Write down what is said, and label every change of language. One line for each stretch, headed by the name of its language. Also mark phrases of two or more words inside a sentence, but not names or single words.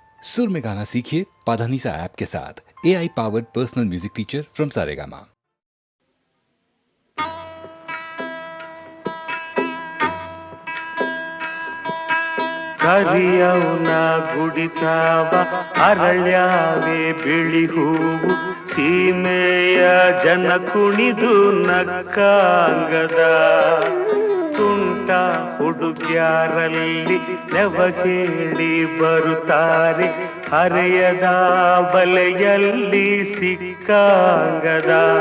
Hindi: सुर में गाना सीखिए पाधानीसा ऐप के साथ।
English: AI powered personal music teacher from
Hindi: सारेगामा।
Kannada: ಕರಿಯವನ ಗುಡಿತಾವ ಅರಳ್ಯಾವೆ ಬಿಳಿ ಹೂವು ಸೀಮೆಯ ಜನ ಕುಣಿದು ನಕ್ಕಾಂಗದ ತುಂಟ ಹುಡುಗ್ಯಾರಲ್ಲಿ ನೆವಗೇಳಿ ಬರುತ್ತಾರೆ ಹರೆಯದ ಬಲೆಯಲ್ಲಿ ಸಿಕ್ಕಾಂಗದ